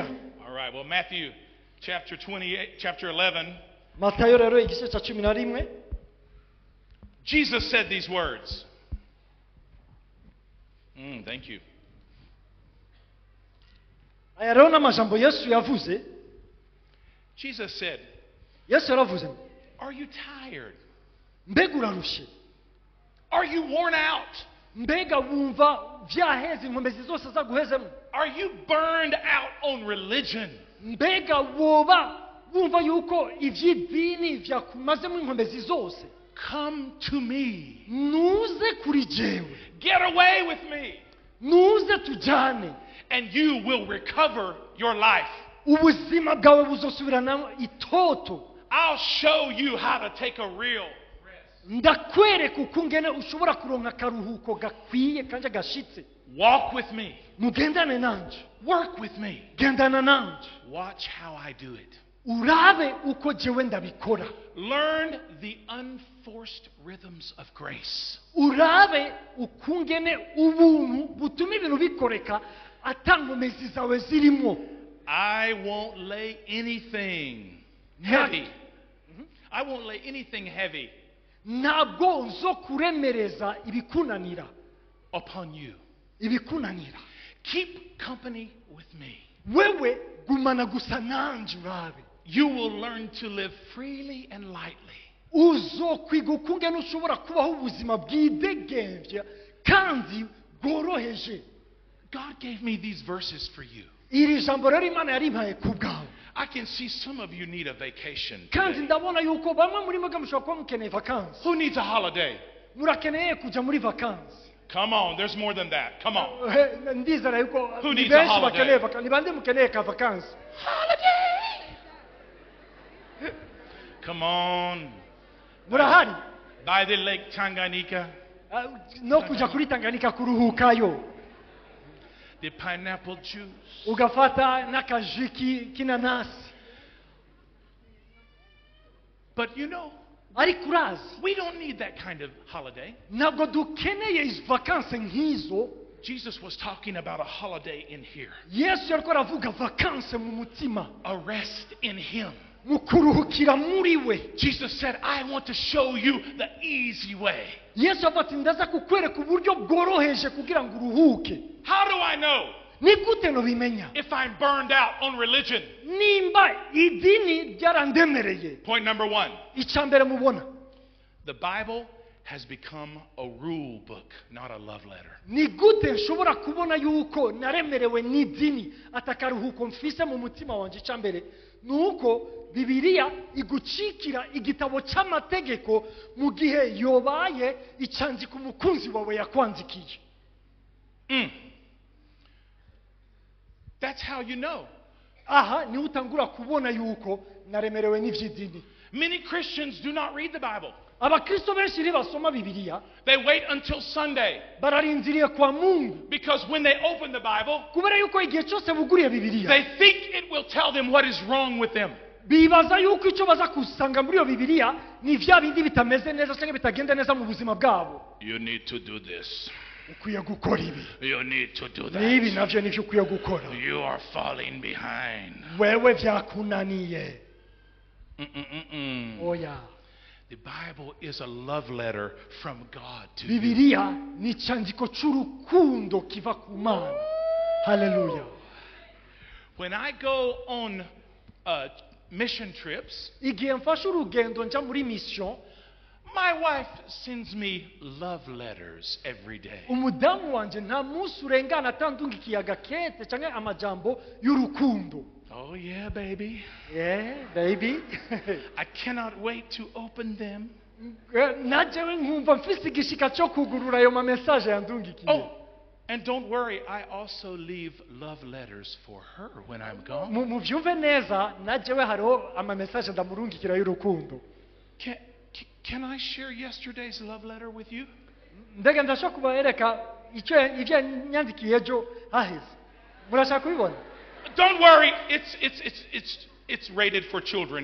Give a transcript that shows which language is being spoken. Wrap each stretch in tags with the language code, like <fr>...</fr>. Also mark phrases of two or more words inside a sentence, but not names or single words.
<en>All right, well, Matthew chapter 11,</en> <rn>Matayo rero igice cya 11,</rn> <en>Jesus said these words. Thank you.</en> <rn>aya rero n'amajambo Yesu yavuze.</rn> <en>Jesus said,</en> <rn>Yesu yaravuze,</rn> <en>"Are you tired?</en> <rn>mbega urarushe?</rn> <en>Are you worn out?</en> <rn>Mbega wumva vyaheze inkomezi zose zaguhezemo?</rn> <en>Are you burned out on religion?</en> <rn>Mbega woba wumva yuko ivy'idini vyakumazemo inkomezi zose?</rn> <en>Come to me.</en> <rn>Nuze kuri jewe.</rn> <en>Get away with me,</en> <rn>Nuze tujane.</rn> <en>and you will recover your life.</en> <rn>Ubuzima bwawe buzosubirana itoto.</rn> <en>I'll show you how to take a real rest.</en> <rn>Ndakwereka ukungene ushobora kuronka karuhuko gakwiye kanje gashitse.</rn> <en>Walk with me.</en> <rn>Mugendane nanje.</rn> <en>Work with me.</en> <rn>Gendana nanje.</rn> <en>Watch how I do it.</en> <rn>Urabe uko jewe ndabikora.</rn> <en>Learn the unforced rhythms of grace.</en> <rn>Urabe ukungene ubuntu butuma ibintu bikoreka atankomezi zawe zirimo.</rn> <en>I won't lay anything heavy. I won't lay anything heavy</en> <rn>Ntabwo nzo kuremereza ibikunanira.</rn> <en>upon you.</en> <rn>Ibikunanira.</rn> <en>Keep company with me.</en> <rn>Wewe gumana gusa nanje urabe.</rn> <en>You will learn to live freely and lightly.</en> <rn>Uzokwiga ukungene ushobora kubaho ubuzima bwidegembya kandi bworoheje.</rn> <en>God gave me these verses for you.</en> <rn>Iri jambo rero Imana yarimpaye ku bwawe.</rn> <en>I can see some of you need a vacation</en> <rn>Kandi</rn> <en>today.</en> <rn>ndabona yuko bamwe muri mwe mushobora kuba mukeneye vacances.</rn> <en>Who needs a holiday?</en> <rn>Murakeneye kuja muri vacances.</rn> <en>Come on, there's more than that. Come on.</en> <rn>Ndizera yuko</rn> <en>Who</en> <rn>ni</rn> <en>needs a</en> <rn>benshi</rn> <en>holiday?</en> <rn>bakeneye vacances. Ni bande mukeneye ka vacances.</rn> <en>Holiday! Come on.</en> <rn>Murahari?</rn> <en>By the Lake Tanganyika,</en> <rn>No kuja kuri Tanganyika kuruhukayo.</rn> <en>the pineapple juice.</en> <rn>Ugafata n'akajiki k'inanasi.</rn> <en>But you know,</en> <rn>Ariko urazi,</rn> <en>we don't need that kind of holiday.</en> <rn>ntabwo dukeneye izo vacances nk'izo.</rn> <en>Jesus was talking about a holiday in here.</en> <rn>Yesu yariko aravuga vacances mu mutima.</rn> <en>A rest in Him.</en> <rn>Mu kuruhukira muri we.</rn> <en>Jesus said, "I want to show you the easy way."</en> <rn>Yesu avuga ati ndaza kukwereka uburyo bworoheje kugira ngo uruhuke.</rn> <en>How do I know</en> <rn>Ni gute no bimenya?</rn> <en>if I'm burned out on religion?</en> <rn>Nimba idini ryarandemereye.</rn> <en>Point number 1.</en> <rn>Icambere mubona.</rn> <en>The Bible has become a rule book, not a love letter.</en> <rn>Ni gute nshobora kubona yuko naremerewe n'idini atakaruhuko mfise mu mutima wanje. Icambere nuko Bibiliya igucikira igitabo cy'amategeko mu gihe yobaye icyandiko umukunzi wawe yakwandikiye.</rn> <en>That's how you know.</en> <rn>Aha ni utangura kubona yuko naremerewe n'ivyidini.</rn> <en>Many Christians do not read the Bible.</en> <rn>Abakristo benshi basoma Bibiliya.</rn> <en>They wait until Sunday.</en> <rn>Bararindiriye kwa Mungu.</rn> <en>Because when they open the Bible,</en> <rn>kubera yuko igihe cyose buguriye Bibiliya,</rn> <en>they think it will tell them what is wrong with them.</en> <rn>Bibaza yuko icyo baza kusanga muri iyo Bibiliya ni vya bindi bitameze neza cyangwa bitagenda neza mu buzima bwabo.</rn> <en>You need to do this.</en> <rn>Ukwiye gukora ibi.</rn> <en>You need to do that.</en> <rn>Ibi navyo nivyo ukwiye gukora.</rn> <en>You are falling behind.</en> <rn>Wewe vyakunaniye. Oya.</rn> <en>The Bible is a love letter from God to</en> <rn>Bibiliya ni cyandiko cy'urukundo kiva ku Mana. Hallelujah.</rn> <en>When I go on mission trips,</en> <rn>igihe mfashe urugendo nja muri mission,</rn> <en>my wife sends me love letters every day.</en> <rn>Umudamu wanje nta munsi urengana atandungikiye agakete cyangwa amajambo y'urukundo.</rn> <en>Oh yeah, baby. Yeah, baby. I cannot wait to open them.</en> <rn>Najewe nkumva mfise igishika cyo kugurura ayo ma message yandungikiye.</rn> <en>Oh, and don't worry, I also leave love letters for her when I'm gone.</en> <rn>Mu byumve neza, najewe hariho ama message ndamurungikira y'urukundo.</rn> <en>Can I share yesterday's love letter with you?</en> <rn>Ndege ndashaka kubahereka icyo nyandikiye ejo hahise. Murashaka kubibona?</rn> <en>Don't worry, it's rated for children.</en>